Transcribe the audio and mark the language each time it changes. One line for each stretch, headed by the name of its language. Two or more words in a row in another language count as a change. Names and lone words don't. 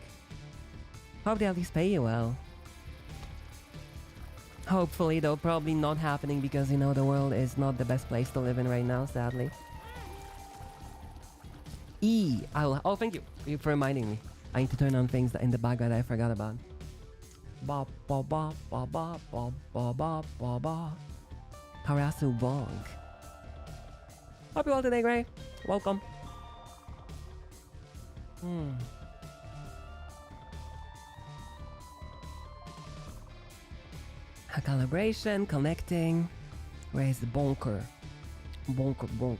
English: Hope they at least pay you well. Hopefully, though, probably not happening because, you know, the world is not the best place to live in right now, sadly. Oh, thank you for reminding me. I need to turn on things in the background I forgot about. Ba ba ba ba ba ba ba ba ba ba. Harasu Bong. Hope you all today, Gray. Welcome. A calibration, connecting. Where's the bunker? Bunker.